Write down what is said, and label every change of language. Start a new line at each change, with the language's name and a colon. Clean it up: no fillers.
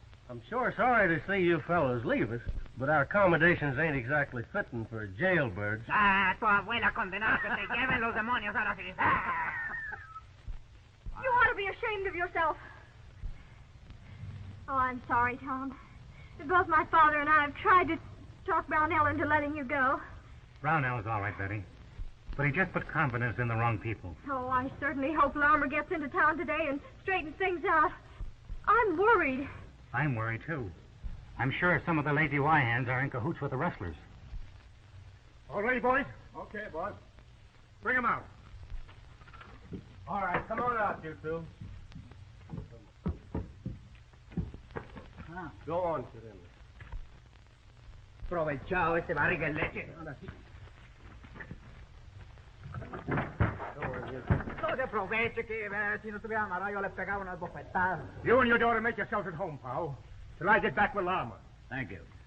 English: I'm sure sorry to see you fellows leave us, but our accommodations ain't exactly fitting for jailbirds.
Spanish: Ah, tu abuela condenada que te lleven los demonios ahora sí.
English: You ought to be ashamed of yourself. Oh, I'm sorry, Tom. Both my father and I have tried to talk Brownell into letting you go. Brownell's all right, Betty. But he just put confidence in the wrong people. Oh, I certainly hope Larmer gets into town today and straightens things out. I'm worried. I'm worried, too. I'm sure some of the lazy Y-hands are in cahoots with the rustlers. All ready, boys? Okay, boss. Bring him out. All right, come on out, you two. Go on, Sir Henry.
Spanish: Aprovechado este barriga en leche. No se aproveche que si no estuviera amarrado yo le pegaba unas bofetadas.
English: You and your daughter make yourselves at home, Powell, till I get back with Lama. Thank you.